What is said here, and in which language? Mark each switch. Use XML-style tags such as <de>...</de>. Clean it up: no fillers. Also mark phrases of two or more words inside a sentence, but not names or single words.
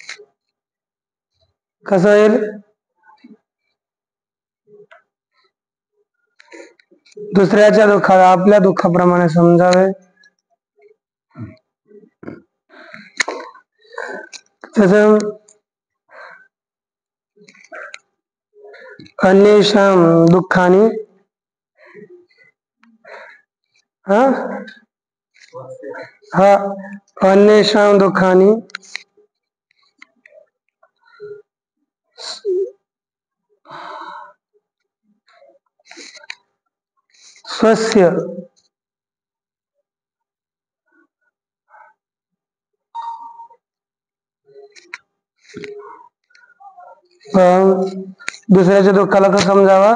<mr>कसं होईल? दुसऱ्याच्या दुःखाला आपल्या दुःखाप्रमाणे समजावे.</mr> <sa>तसं अन्येषां दुःखानी अन्येषां दुःखानी स्वस्य</sa> <mr>दुसऱ्याच्या दुःखाला कसं समजावा?</mr>